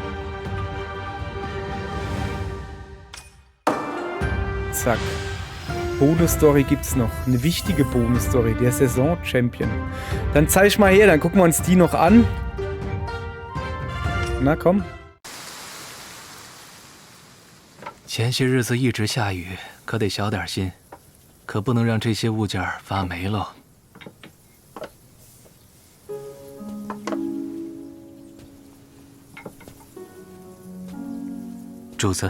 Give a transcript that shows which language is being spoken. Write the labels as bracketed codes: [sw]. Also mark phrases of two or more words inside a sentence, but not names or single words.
[de] Zack. Bonus-Story gibt's noch. Eine wichtige Bonus-Story. Der Saison-Champion. Dann zeig mal her, dann gucken wir uns die noch an. Na komm. [zh] 前些日子一直下雨，可得小点心，可不能让这些物件发霉喽。主子。